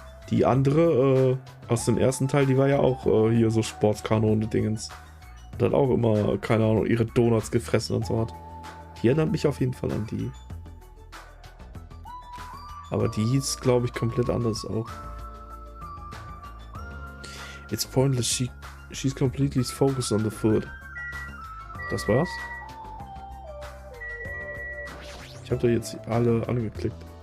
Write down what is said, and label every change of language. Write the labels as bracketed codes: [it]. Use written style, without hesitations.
[de] Die andere aus dem ersten Teil, die war ja auch hier so Sportskanone-Dingens. Und hat auch immer, keine Ahnung, ihre Donuts gefressen und so hat. Die erinnert mich auf jeden Fall an die. Aber die hieß, glaube ich, komplett anders auch. [en] It's pointless, she's completely focused on the food. [de] Das war's? Ich habe da jetzt alle angeklickt.